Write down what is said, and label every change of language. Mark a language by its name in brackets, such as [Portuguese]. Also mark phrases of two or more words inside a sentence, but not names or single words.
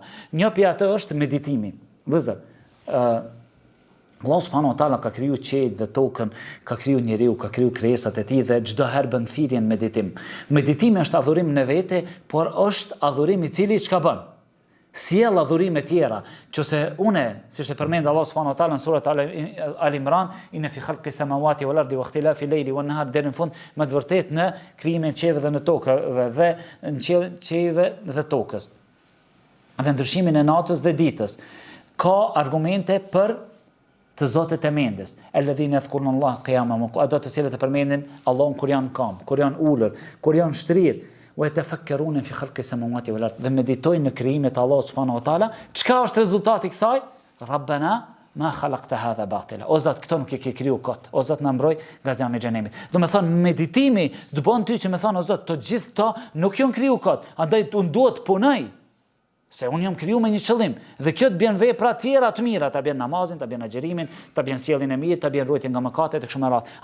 [Albanian] Një prej ato është meditimi. Vëzër, Allah [Arabic] سبحانه وتعالى [Albanian] ka kriju qiellin dhe tokën, ka kriju njeriu, ka kriju krijesat e tij dhe çdo herë bën thirrjen meditim. Meditimi është adhurim në vete, por është adhurim i cili çka bën? Sjell adhurime tjera, qëse une, si që përmendë Allah [Arabic] سبحانه وتعالى [Albanian] në surat Al-Imran, [Arabic] إن في خلق السماوات والأرض واختلاف الليل والنهار, [Albanian] deri në fund, me të vërtet në krijimin e qiellit dhe në tokëve dhe në qiellive dhe tokës. Dhe ndryshimin e natës dhe ditës. Ka argumente për të zotët e mendjes. [Arabic] الذين يذكرون الله قياما وقعودا, [Albanian] ato të cilët e përmendin Allahun kur janë kam, kur janë ulur, kur janë shtrirë. [Arabic] ويتفكرون في خلق السماوات والارض, [Albanian] dhe meditojnë në krijimin e Allahut [Arabic] سبحانه وتعالى. [Albanian] Çka është rezultati i kësaj? [Arabic] ربنا ما خلقت هذا باطلا. [Albanian] O Zot, këto nuk e ke kriju kot. O Zot, na mbroj nga xhami i xhenemit. Do të thonë meditimi të bën ty që më thon o Zot, të gjithë këto nuk janë kriju kot. Andaj unë duhet punoj. Se unë jam kriju me një qëllim, dhe kjo të bjen vepra tjera të mira, të bjen namazin, të bjen agjerimin, të bjen sjelljen e mirë, të bjen ruajtjen nga mëkatet e kështu me radhë.